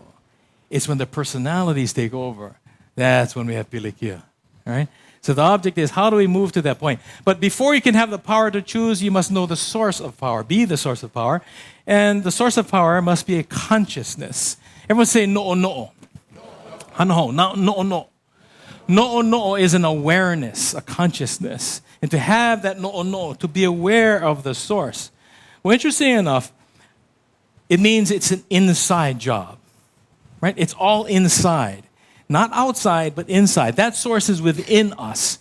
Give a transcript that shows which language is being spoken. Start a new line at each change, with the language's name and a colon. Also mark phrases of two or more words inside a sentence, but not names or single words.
English: It's when the personalities take over. That's when we have pilikia. Right? So the object is, how do we move to that point? But before you can have the power to choose, you must know the source of power, be the source of power. And the source of power must be a consciousness. Everyone say no'o no'o. Hanaho, no'o no'o. No'o no'o is an awareness, a consciousness. And to have that no'o no'o, to be aware of the source. Well, interesting enough, it means it's an inside job. Right? It's all inside. Not outside, but inside. That source is within us.